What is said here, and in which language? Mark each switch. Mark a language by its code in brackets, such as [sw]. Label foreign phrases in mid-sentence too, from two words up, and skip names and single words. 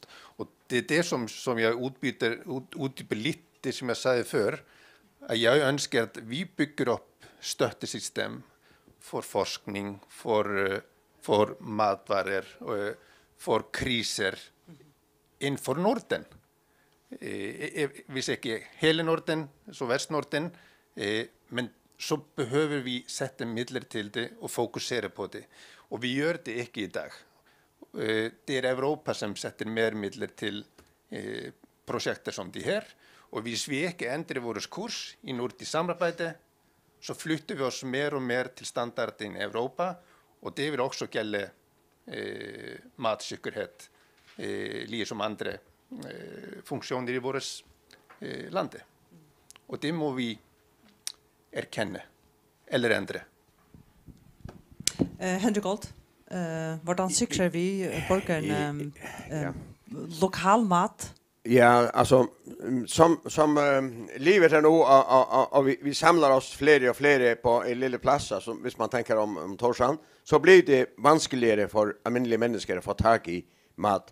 [sv] Och det är det som jag utbyter lite som jag sa för. Att jag önskar att vi bygger upp stöttesystem för forskning, för matvaror, för kriser inför Norden. [no] hvis ikke hele Norden, så Vestnorden, men så behøver vi sette midler til det og fokusere på det. Og vi gjør det ikke i dag. Det Europa som setter mer midler til prosjekter som de her, og hvis vi ikke endrer vår kurs i nordisk samarbeid, så flytter vi oss mer og mer til standarden i Europa, og det vil også gjelde matsikkerhet, liksom andre funksjoner i vårt land. Og det må vi erkenne, eller endre. Henrik Gold, hvordan sikrer vi borgerne lokal mat? [sv] Ja, alltså som livet är nu och vi samlar oss fler och fler på en lilla plats, alltså hvis man tänker om Torshavn, så blir det vanskeligere för [no] alminnelige mennesker [sv] att få tag i mat.